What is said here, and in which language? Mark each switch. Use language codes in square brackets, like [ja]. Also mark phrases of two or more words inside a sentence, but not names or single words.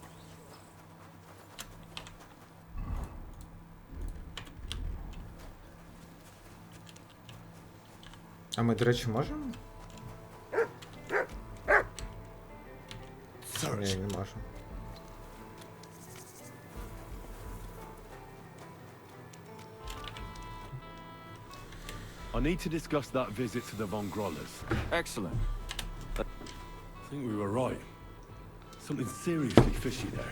[uk] А ми, до речі, можемо? Ні, не можемо. [en] I need to discuss that visit to the Von Grollers. Excellent. I think we were right. Something seriously fishy there.